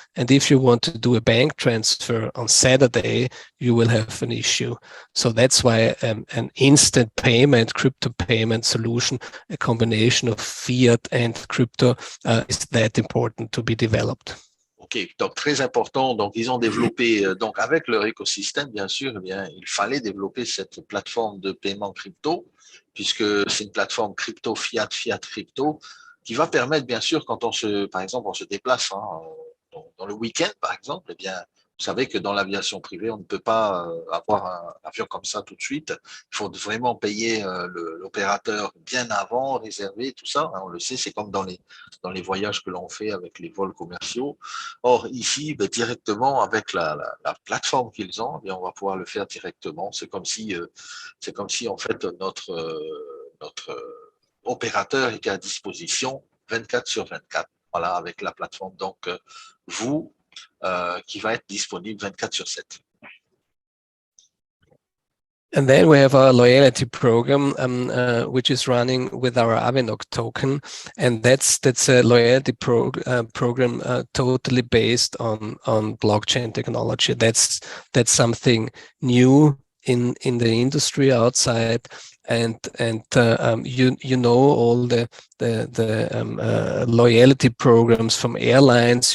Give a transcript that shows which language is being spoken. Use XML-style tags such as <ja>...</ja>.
<en>And if you want to do a bank transfer on Saturday, you will have an issue. So that's why an instant payment, crypto payment solution, a combination of fiat and crypto, is that important to be developed.</en> <fr>Ok, donc très important. Donc ils ont développé, donc avec leur écosystème, bien sûr, eh bien, il fallait développer cette plateforme de paiement crypto, puisque c'est une plateforme crypto, fiat, crypto, qui va permettre, bien sûr, quand par exemple, on se déplace dans le week-end, par exemple, eh bien, vous savez que dans l'aviation privée, on ne peut pas avoir un avion comme ça tout de suite. Il faut vraiment payer l'opérateur bien avant, réserver, tout ça. On le sait, c'est comme dans les voyages que l'on fait avec les vols commerciaux. Or, ici, directement, avec la plateforme qu'ils ont, eh bien, on va pouvoir le faire directement. C'est comme si, en fait, notre opérateur était à disposition 24/24. Voilà, avec la plateforme. Donc, Voo, qui va être disponible 24/7.</fr> <en>And then we have our loyalty program, which is running with our Avinoc token, and that's a loyalty program totally based on blockchain technology. That's something new in the industry outside, and you know all the loyalty programs from airlines.</en>